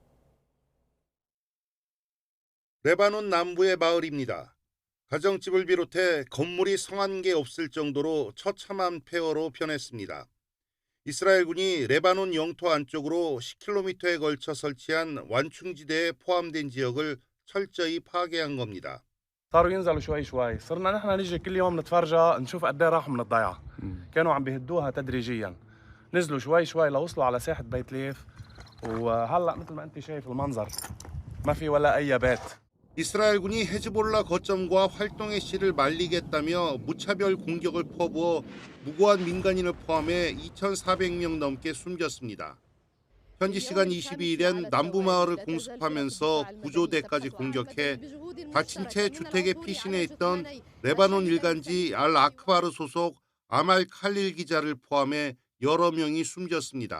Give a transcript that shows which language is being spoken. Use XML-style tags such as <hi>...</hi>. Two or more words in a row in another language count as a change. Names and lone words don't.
<ko>레바논 남부의 마을입니다. 가정집을 비롯해 건물이 성한 게 없을 정도로 처참한 폐허로 변했습니다. 이스라엘군이 레바논 영토 안쪽으로 10km에 걸쳐 설치한 완충지대에 포함된 지역을 철저히 파괴한 겁니다.</ko> <ar>صاروا ينزلوا شوي شوي صرنا نحن نيجي كل يوم نتفرجى نشوف قد ايه راحوا من الضيعه كانوا عم بيهدوها تدريجيا نزلوا شوي شوي لوصلوا على ساحه بيت ليث وهلا مثل ما انت شايف المنظر ما في ولا اي بيت.</ar> <ko>이스라엘군이 헤즈볼라 거점과 활동의 씨를 말리겠다며 무차별 공격을 퍼부어 무고한 민간인을 포함해 2,400명 넘게 숨졌습니다. 현지 시간 22일엔 남부 마을을 공습하면서 구조대까지 공격해 다친 채 주택에 피신해 있던 레바논 일간지 알 아크바르 소속 아말 칼릴 기자를 포함해 여러 명이 숨졌습니다.</ko>